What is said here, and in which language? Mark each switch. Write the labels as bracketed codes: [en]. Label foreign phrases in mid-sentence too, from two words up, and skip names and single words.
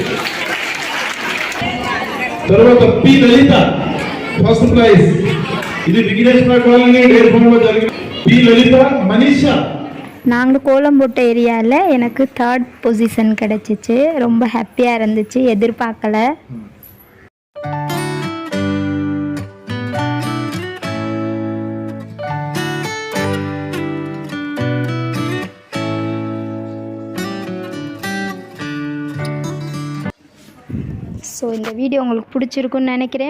[te] తర్వాత పి లలిత [en] first prize. [te] ఇది విఘ్నేశ్వర కాలనీ డైరీ ఫార్మ్ లో జరిగిన பி லலிதா மனிஷா. [ta] நாங்கள் கோலம் போட்ட ஏரியாவில் எனக்கு 3rd பொசிஷன் கிடச்சிச்சு. ரொம்ப ஹாப்பியாக இருந்துச்சு, எதிர்பார்க்கல. ஸோ இந்த வீடியோ உங்களுக்கு பிடிச்சிருக்குன்னு நினைக்கிறேன்.